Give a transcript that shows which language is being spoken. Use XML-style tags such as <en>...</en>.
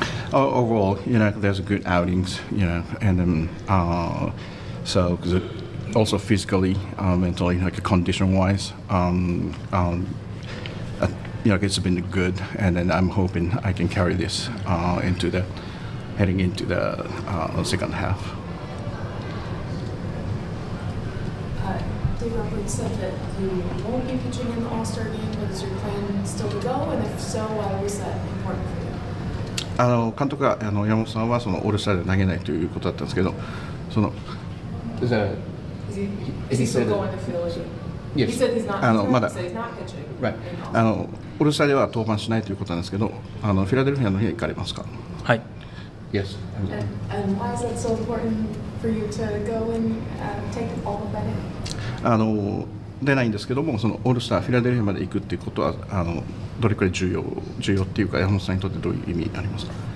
<en>Overall, there's good outings, and then so because also physically, mentally, like condition-wise, it's been good, and then I'm hoping I can carry this heading into the second half. Dave Roberts said that you won't be pitching in the All-Star game, but is your plan still to go? And if so, why was that important for you?</en> <ja>監督が山本さんはそのオールスターで投げないということだったんですけど、その</ja> <en>Is he still going to Philly? Yes. He said he's not. He said he's not pitching. Right.</en> <ja>オールスターでは登板しないということなんですけど、フィラデルフィアの日に行かれますか？はい。</ja> <en>Yes. And why is that so important for you to go and take all of that in?</en> <ja>出ないんですけども、そのオールスターフィラデルフィアまで行くっていうことはどれくらい重要っていうか、山本さんにとってどういう意味ありますか？</ja>